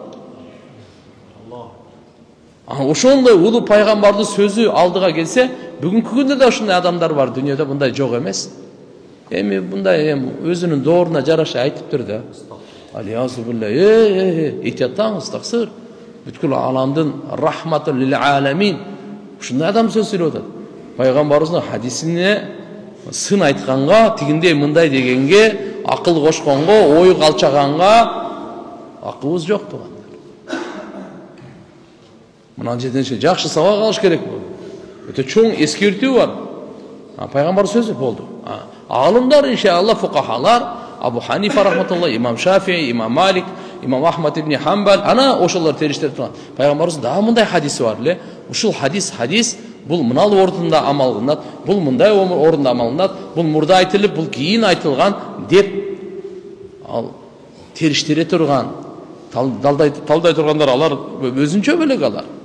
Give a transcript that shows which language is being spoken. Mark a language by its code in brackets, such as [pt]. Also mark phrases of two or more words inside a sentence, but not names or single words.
[ky] Ошондой улуу пайгамбардын сөзү алдыга келсе, бүгүнкү күндө да ушундай адамдар бар, дүйнөдө мындай жок эмес. Эми мындай өзүнүн дооруна жараша айтыптыр да. [ar] العياذ بالله, [ky] этияттаңыз, таксыр. Бүткүл аламдын [ar] رحمة للعالمين. [ky] Ушундай адам сөз сүйлөп атат. Пайгамбарыбыздын хадисине сын айтканга, тигиндей мындай дегенге, акыл кошконго, ой калчаганга акыбыз жок тугандар. Мына жерден жакшы сабак алыш керек болду. Өтө чоң эскертүү бар. Пайгамбар сөзү болду. Алымдар иншалла фукахалар, Абу Ханифа рахматулла, имам Шафии, имам Малик, имам Ахмад ибн Хамбал, ана ошолор териштирип турган. Пайгамбарыбыз да мындай хадиси бар эле. Ушул хадис бул мынал ордунда амал кылынат, бул мындай ордунда амал кылынат, бул мурда айтылып, бул кийин айтылган деп ал териштире турган, талдай тургандар алар өзүнчө бөлөк алар.